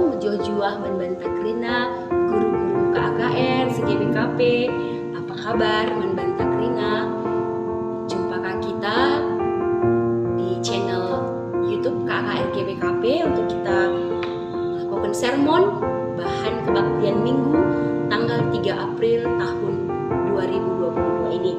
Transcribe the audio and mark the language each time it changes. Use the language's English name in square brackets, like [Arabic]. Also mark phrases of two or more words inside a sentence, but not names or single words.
[Batak Karo] juah membanta kerina guru-guru KAKR, CGBKP. [Indonesian] Apa kabar [Batak Karo] membanta kerina? [Indonesian] Jumpakah kita di channel YouTube KAKR GBKP untuk kita melakukan sermon bahan kebaktian Minggu tanggal 3 April tahun 2022 ini.